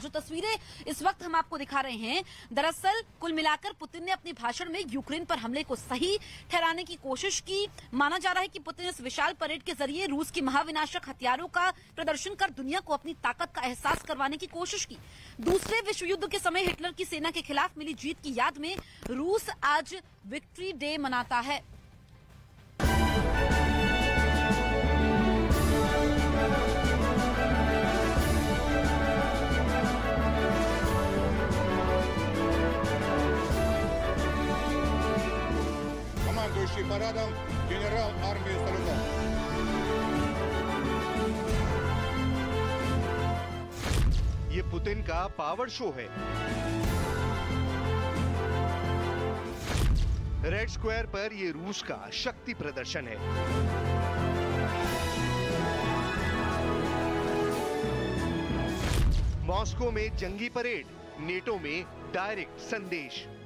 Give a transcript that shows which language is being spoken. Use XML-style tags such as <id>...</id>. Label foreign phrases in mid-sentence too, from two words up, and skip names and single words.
<hi>जो तस्वीरें इस वक्त हम आपको दिखा रहे हैं, दरअसल कुल मिलाकर पुतिन ने अपने भाषण में यूक्रेन पर हमले को सही ठहराने की कोशिश की। माना जा रहा है कि पुतिन इस विशाल परेड के जरिए रूस की महाविनाशक हथियारों का प्रदर्शन कर दुनिया को अपनी ताकत का एहसास करवाने की कोशिश की। दूसरे विश्व युद्ध के समय हिटलर की सेना के खिलाफ मिली जीत की याद में रूस आज</hi> <en>victory day</en> <hi>मनाता है।</hi> <ru>Командующий парадом генерал армии Сталинов.</ru> <hi>ये पुतिन का</hi> <en>power show</en> <hi>है। रेड स्क्वायर पर ये रूस का शक्ति प्रदर्शन है। मॉस्को में जंगी परेड, नेटो में डायरेक्ट संदेश।</hi>